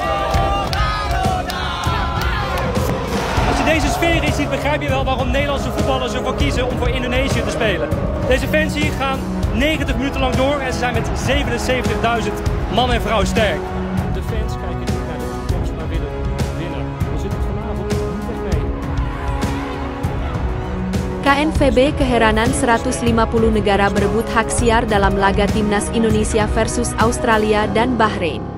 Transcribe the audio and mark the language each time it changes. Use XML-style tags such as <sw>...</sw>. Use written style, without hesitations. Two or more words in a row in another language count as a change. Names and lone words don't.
<nl>Als je deze sfeer hier ziet, begrijp je wel waarom Nederlandse voetballers ervoor kiezen om voor Indonesië te spelen. Deze fans hier gaan 90 minuten lang door en ze zijn met 77.000 man en vrouw sterk. De fans kijken nu naar de toekomst, maar willen winnen. We zitten vanavond niet echt mee.</nl> <id>KNVB keheranan 150 negara berebut hak siar dalam laga Timnas Indonesia versus Australia dan Bahrain.</id>